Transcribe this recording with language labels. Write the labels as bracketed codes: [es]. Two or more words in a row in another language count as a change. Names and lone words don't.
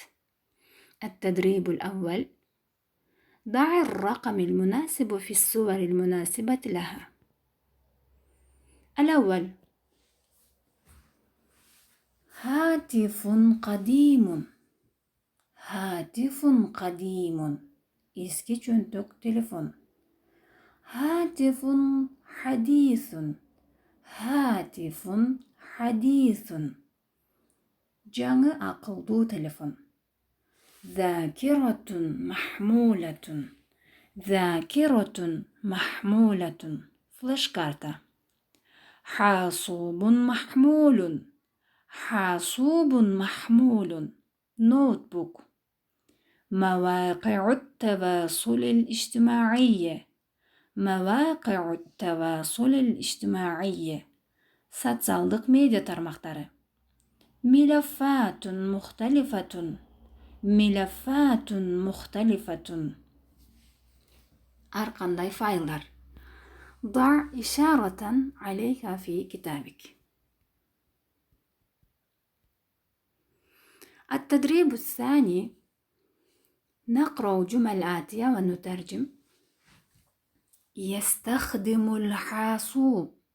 [ar] التدريب الأول: ضع الرقم المناسب في الصور المناسبة لها. الأول: هاتف قديم. هاتف قديم. [ky] Эски чөнтөк телефон. [ar] هاتف حديث. هاتف حديث. [ky] Жаңы акылдуу телефон. [ar] ذاكرة محمولة. ذاكرة محمولة. [ky] флеш карта. [ar] حاسوب محمول. حاسوب محمول. [en] note book. [ar] مواقع التواصل الاجتماعي. مواقع التواصل الاجتماعي. [ky] социалдык медиа тармактары. [ar] ملفات مختلفة. ملفات مختلفة. [ky] ар кандай файлдар. [ar] ضع إشارة عليها في كتابك. التدريب الثاني: نقرأ جمل آتية ونترجم. يستخدم الحاسوب.